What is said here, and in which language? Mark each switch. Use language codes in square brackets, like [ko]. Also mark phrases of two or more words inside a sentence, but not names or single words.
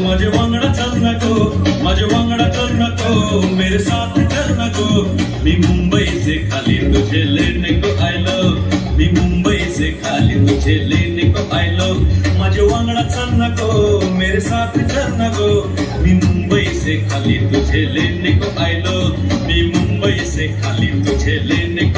[kok] वांगडा चल नको, माझे वांगडा चल नको, [hi] मेरे साथ चल नको। मी मुंबई से खाली तुझे लेने को आयलो, मी मुंबई से खाली तुझे लेने को आयलो। [kok] माझे वांगडा चल नको, [hi] मेरे साथ चल नको, मी मुंबई से खाली तुझे लेने को आयलो, मी मुंबई से खाली तुझे लेने